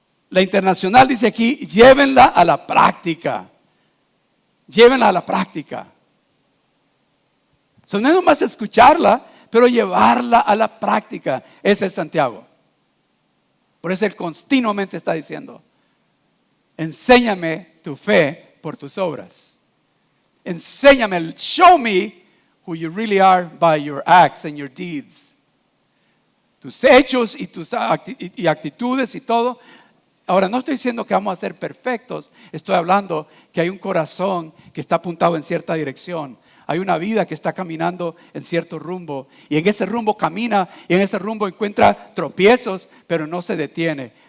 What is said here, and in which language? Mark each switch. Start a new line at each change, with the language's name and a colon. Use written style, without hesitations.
Spanish: La Internacional dice aquí: llévenla a la práctica. Llévenla a la práctica. So, no es nomás escucharla, pero llevarla a la práctica. Ese es Santiago. Por eso él continuamente está diciendo: enséñame tu fe por tus obras. Enséñame,
English: show me who you really are by your acts and your deeds.
Spanish: Tus hechos y tus actitudes y todo. Ahora, no estoy diciendo que vamos a ser perfectos. Estoy hablando que hay un corazón que está apuntado en cierta dirección. Hay una vida que está caminando en cierto rumbo. Y en ese rumbo camina, y en ese rumbo encuentra tropiezos, pero no se detiene.